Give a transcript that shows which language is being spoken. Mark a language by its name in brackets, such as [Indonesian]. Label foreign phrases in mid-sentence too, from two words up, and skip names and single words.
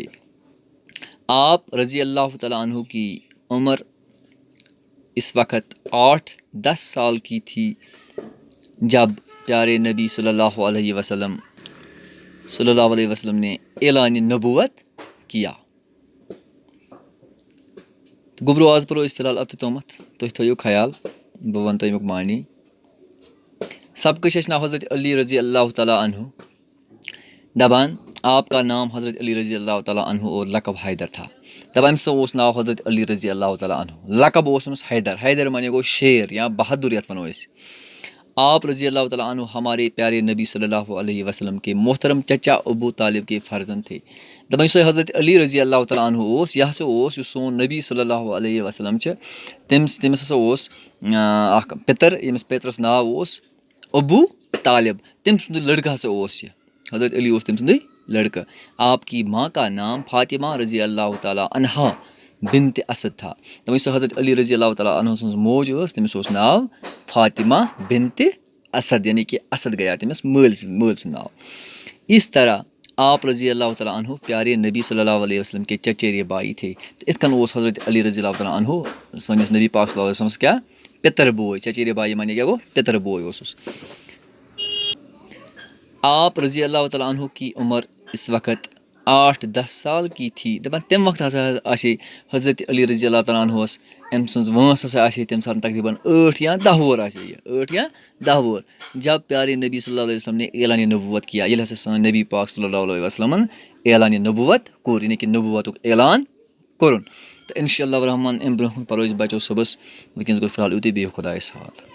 [Urdu] آپ [Arabic] رضی اللہ تعالیٰ عنہ [Urdu] کی عمر اس وقت 8-10 سال کی تھی جب پیارے نبی [Arabic] صلی اللہ علیہ وسلم [Urdu] نے اعلان نبوت کیا. [Kashmiri] گوٚبرو آز پَرو أسۍ فِلحال اَتھٕ تامَتھ. تُہۍ تھٲیِو خیال بہٕ وَنہٕ تۄہہِ اَمیُک معنے. سبقٕچ چھِ اَسہِ ناو حضرت علی [Arabic] رضی اللہ تعالیٰ عنہ. [Urdu] دَپان آپ کا نام حضرت علی [Arabic] رضی اللہ تعالیٰ عنہ [Urdu] اور لقب حیدر تھا. [Kashmiri] دَپان أمِس اوس ناو حضرت علی [Arabic] رضی اللہ تعالیٰ عنہ. [Kashmiri] لقب اوس أمِس حیدر مانے گوٚو شیر یا بہادُر یَتھ وَنو أسۍ. [Urdu] آپ [Arabic] رضی اللہ تعالیٰ عنہ [Urdu] ہمارے پیارے نبی [Arabic] صلی اللہ علیہ وسلم [Urdu] کے محترم چچا ابو طالب کے فرزند تھے. [Kashmiri] دَپان یُس حضرت علی [Arabic] رضی اللہ تعالیٰ عنہ [Kashmiri] اوس یہِ ہسا اوس یُس سون نبی [Arabic] صلی اللہ علیہ وسلم [Kashmiri] چھِ تٔمِس ہسا اوس اکھ پِتٕر ییٚمِس پیترَس ناو اوس ابو طالب. تٔمۍ سُنٛدُے لٔڑکہٕ ہسا اوس یہِ. حضرت علی اوس تٔمۍ سُنٛدُے لٔڑکہٕ. [Urdu] آپ کی ماں کا نام فاطمہ [Arabic] رضی اللہ تعالیٰ عنہا [Urdu] بنت اسد تھا. [Kashmiri] دَپان یُس حضرت علی [Arabic] رضی اللہ تعالیٰ عنہ [Kashmiri] سٕنٛز موج ٲس تٔمِس اوس ناو فاطمہ بنت اسد یعنی کہِ اسد گیا تٔمِس مٲلۍ سُنٛد ناو. [Urdu] اس طرح آپ [Arabic] رضی اللہ تعالیٰ عنہ [Urdu] پیارے نبی [Arabic] صلی اللہ علیہ وسلم [Urdu] کے چچیرے بھائی تھے. [Kashmiri] تہٕ یِتھ کٔنۍ اوس حضرت علی [Arabic] رضی اللہ تعالیٰ عنہ [Kashmiri] سٲنِس نبی پاک [Arabic] صلی اللہ علیہ وسلمس [Kashmiri] کیٛاہ پِتٕر بوے. [Urdu] چچیرے بھائی [Kashmiri] مانے کیٛاہ گوٚو پِتٕر بوے اوسُس. [Urdu] آپ [Arabic] رضی اللہ تعالیٰ عنہ [Urdu] کی عمر اس وقت 8-10 سال کی تھی. [Kashmiri] دَپان تَمہِ وقتہٕ ہسا آسے حضرت علی [Arabic] رضی اللہ تعالیٰ عنہَس [Kashmiri] أمۍ سٕنٛز وٲنٛس ہسا آسے تَمہِ ساتہٕ تقریٖباً 8 یا 10 وُہُر آسے یہِ 8 یا 10 وُہُر. [Urdu] جب پیارے نبی [Arabic] صلی اللہ علیہ وسلم [Urdu] نے اعلانِ نبوت کیا. [Kashmiri] ییٚلہِ ہسا سٲنۍ نبی پاک [Arabic] صلی اللہ علیہ وسلمن [Kashmiri] اعلانِ نبوت کوٚر یعنی کہِ نبوتُک اعلان کوٚرُن. تہٕ [Arabic] اِنشاء اللہ الرحمٰن [Kashmiri] اَمہِ برونٛہہ کُن پَرو أسۍ بَچو صُبحس. وٕنکیٚنس گوٚو فِلحال یِتُے. بِہِو خۄدایَس حوالہٕ.